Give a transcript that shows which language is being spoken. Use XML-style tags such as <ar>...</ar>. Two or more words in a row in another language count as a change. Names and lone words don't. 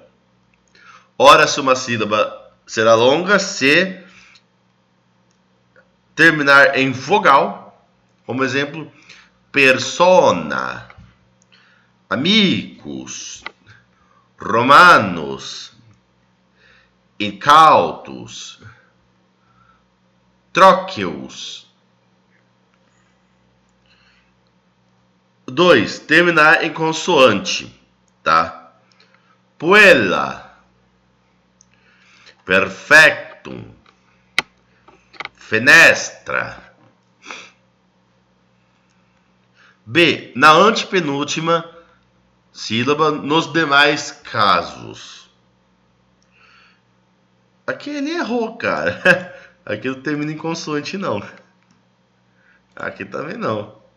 <pt>Ora, se uma sílaba será longa, se terminar em vogal, como exemplo, persona, amigos, romanos, incautos, tróqueos. 2. Terminar em consoante, tá?</pt> <la>Puella, perfectum, fenestra. B.</la> <pt>Na antepenúltima sílaba nos demais casos. Aqui ele errou, cara. Aqui não termina em consoante, não. Aqui também não.</pt>